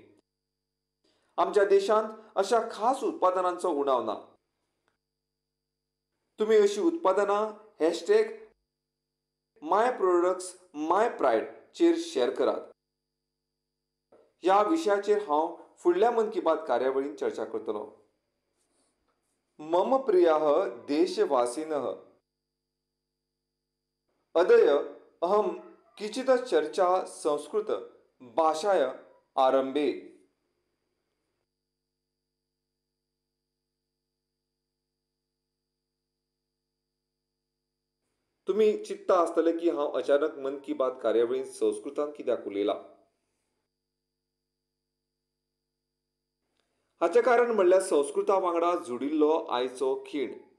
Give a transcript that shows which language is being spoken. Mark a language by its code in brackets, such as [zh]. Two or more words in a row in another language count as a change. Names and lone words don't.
[kok] आमच्या देशांत अशा खास उत्पादनांचो उणाव ना. तुम्ही अशी उत्पादनां [en] hashtag my products my pride [kok] चेर शेअर करात. ह्या विशयाचेर हांव फुडल्या मन की बात कार्यावळींत चर्चा करतलों. [sa] मम प्रियाः देशवासिनः, अद्य अहं किंचित् चर्चा संस्कृत भाषाय आरंभे. [kok] तुम्ही चिंतता आसतले की हांव अचानक मन की बात कार्यावळींत संस्कृतांत कित्याक उलयला. हाचे कारण म्हणल्यार संस्कृता वांगडा जोडिल्लो आयचो खीण.